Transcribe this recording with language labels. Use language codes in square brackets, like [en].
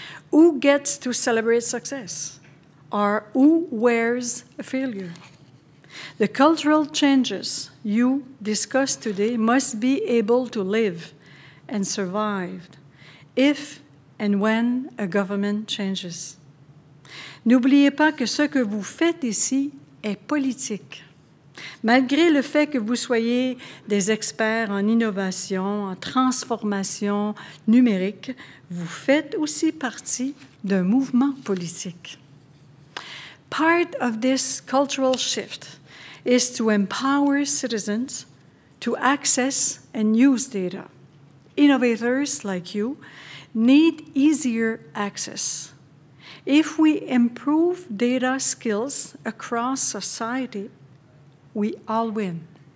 [en] Who gets to celebrate success? Or who wears a failure? The cultural changes you discussed today must be able to live and survive if and when a government changes. [fr] N'oubliez pas que ce que vous faites ici est politique. Malgré le fait que vous soyez des experts en innovation, en transformation numérique, vous faites aussi partie d'un mouvement politique. [en] Part of this cultural shift is to empower citizens to access and use data. Innovators like you need easier access. If we improve data skills across society, we all win.